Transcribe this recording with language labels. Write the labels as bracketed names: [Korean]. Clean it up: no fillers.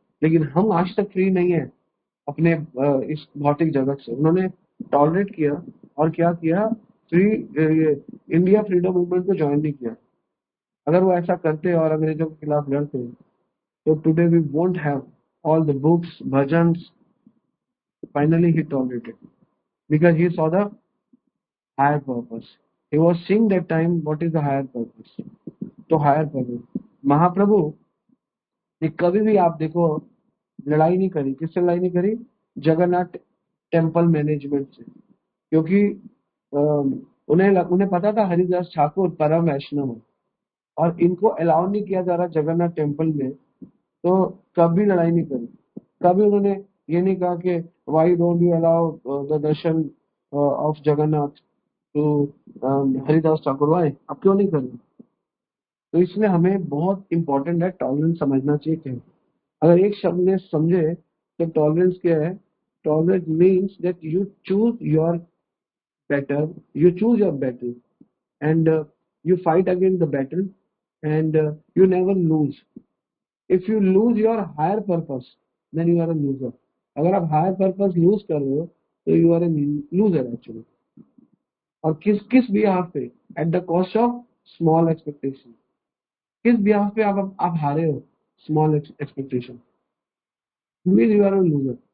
[Hindi] लेकिन हम आज तक फ्री नहीं है अपने इस भौतिक जगत से। उन्होंने टॉलरेट किया और क्या किया, फ्री इंडिया फ्रीडम मूवमेंट को ज्वाइन नहीं किया। अगर वो ऐसा करते और अंग्रेजों के खिलाफ लड़ते, तो [English] today we won't have all the books, [Hindi] bhajans. [English] Finally he tolerated because he saw the higher purpose. He was seeing that time what is the higher purpose. [Hindi] तो हायर purpose, महाप्रभु ने कभी भी आप देखो लड़ाई नहीं करी। किससे लड़ाई नहीं करी? जगन्नाथ टेम्पल मैनेजमेंट से। क्योंकि उन्हें उन्हें पता था हरिदास ठाकुर परम वैष्णव है और इनको अलाउ नहीं किया जा रहा जगन्नाथ टेम्पल में, तो कभी लड़ाई नहीं करी। कभी उन्होंने ये नहीं कहा कि [English] why don't you allow the darshan of Jagannath to Haridas Thakur, [Hindi] Y, अब क्यों नहीं कर रहे? तो इसलिए हमें बहुत इंपॉर्टेंट है टॉलरेंस समझना चाहिए क्या है। अगर एक शब्द में समझे तो टॉलरेंस क्या है? [English] Tolerance means that you choose your better, you choose your battle, and you fight against the battle, and you never lose. If you lose your higher purpose, then you are a loser. [Hindi] अगर आप higher purpose loose कर रहे हो तो [English] You are a loser actually. [Hindi] और किस किस [English] Behalf पे? At the cost of small expectation. [Hindi] किस बिहाफ पे आप हारे हो? [English] Small expectation mean you are a loser.